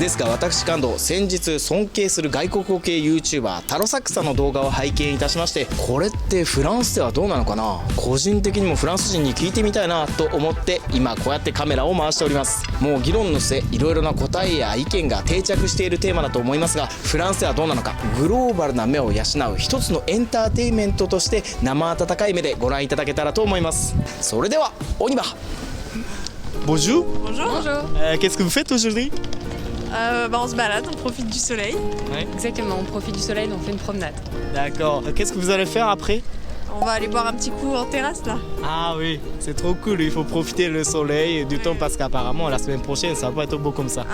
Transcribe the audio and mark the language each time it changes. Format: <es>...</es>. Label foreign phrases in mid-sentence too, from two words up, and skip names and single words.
<ja>ですが私感動、先日尊敬する外国語系 YouTuber タロサックさんの動画を拝見いたしまして、これってフランスではどうなのかな、個人的にもフランス人に聞いてみたいなと思って今こうやってカメラを回しております。もう議論の末、いろいろな答えや意見が定着しているテーマだと思いますが、フランスではどうなのか、グローバルな目を養う一つのエンターテインメントとして生温かい目でご覧いただけたらと思います。それではおにば。</ja> <fr>Bonjour. Bonjour. Qu'est-ce que vous faites aujourd'hui? On se balade, on profite du soleil. Exactement, on profite du soleil, donc on fait une promenade. D'accord. Qu'est-ce que vous allez faire après? On va aller boire un petit coup en terrasse là. Ah oui, c'est trop cool, il faut profiter du soleil et du temps parce qu'apparemment la semaine prochaine ça va pas être beau comme ça.</fr>